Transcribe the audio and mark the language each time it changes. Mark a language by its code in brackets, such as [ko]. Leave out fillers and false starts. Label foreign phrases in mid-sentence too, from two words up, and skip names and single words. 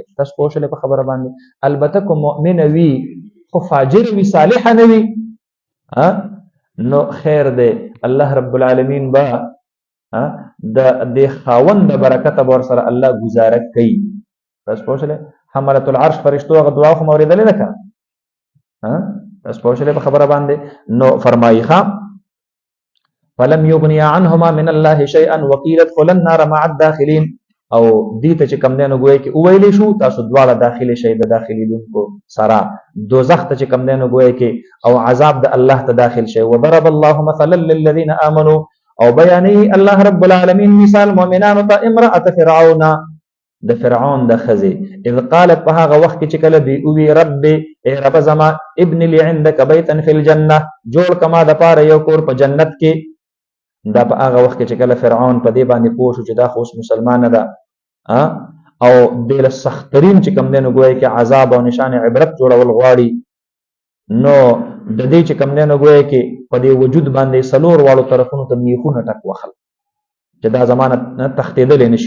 [ps] تاسو پوه شئ په خبره باندې. البته کوم مؤمن وي خو فاجر وي صالح نه وي نو خیر دی، [ar] الله رب العالمین [ps] با د خاون د برکت ور سره الله گزاره کوي. تاسو پوه شئ [ar] حملۃ العرش [ps] فرشتو هغه دعا خو اوریدلې ده که تاسو پوه شئ په خبره باندې. نو فرمایي [ar] فلم یغنی عنهما من الله شیئا وقیل ادخلا النار مع الداخلین، [ps] او دې ته چې کم دی نو ګویا کې وویلی شو تاسو دواړه داخلي شئ د داخلېدونکو سره دوزخ ته چې کم دی نو ګویا کې او عذاب د الله ته داخل شئ. [ar] وضرب الله مثلا للذین آمنوا، [ps] او بیانوي [ar] الله رب العالمین [ps] مثال مؤمنانو ته [ar] امرأة فرعون [ps] د فرعون د ښځې [ar] اذ قالت [ps] په هغه وخت کې چې کله دوی ووي رب ای رب زما [ar] ابن لی عندک بیتا فی الجنه، [ps] جوړ کما د پاره یو کور په جنت کې. دا په هغه وخت کې چې کله فرعون په دې باندې پوه شو چې دا خو اوس مسلمانه ده او دې له سخترین چې کم دی نو ګویا کې عذاب او نشان عبرت جوړول غواړي، نو د دې چې کم دی نو ګویا کې په دې وجود باندې څلور واړو طرفونو ته میخونه ټک وخل چې دا زمانه تښتېدلی نشي.